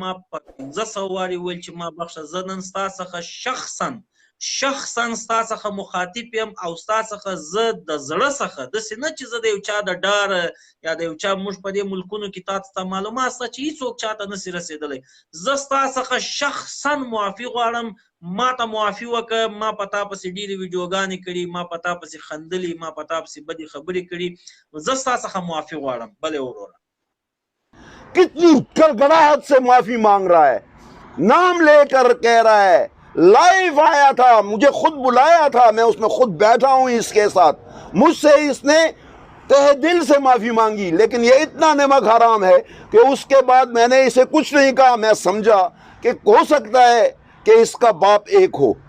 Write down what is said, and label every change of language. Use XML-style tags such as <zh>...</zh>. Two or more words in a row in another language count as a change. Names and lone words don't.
<ps>هغه ما په 1500 وارې وویل چې ما بخښه. زه نن ستا څخه شخصا شخصا ستا څخه مخاطب یم او ستا څخه زه د زړه څخه داسې نه چې زه د یو چا د ډار یا د یو چا موږ په دې ملکونو کې تا ته معلومات شته چې هېڅوک چاته نسي رسېدلی، زه ستا څخه شخصا معافي غواړم، ما ته معافي وکړه، ما په تا پسې ډېرې ویډیوګانې کړي، ما په تا پسې خندلي، ما په تا پسې بدې خبرې کړي، زه ستا څخه معافي غواړم. بلې وروره</ps> <ur>کتنی گڑگڑاہٹ سے معافی مانگ رہا ہے، نام لے کر کہہ رہا ہے، لائیو آیا تھا، مجھے خود بلایا تھا، میں اس میں خود بیٹھا ہوں اس کے ساتھ، مجھ سے اس نے تہ دل سے معافی مانگی، لیکن یہ اتنا نمک حرام ہے کہ اس کے بعد میں نے اسے کچھ نہیں کہا، میں سمجھا کہ ہو سکتا ہے کہ اس کا باپ ایک ہو.</ur>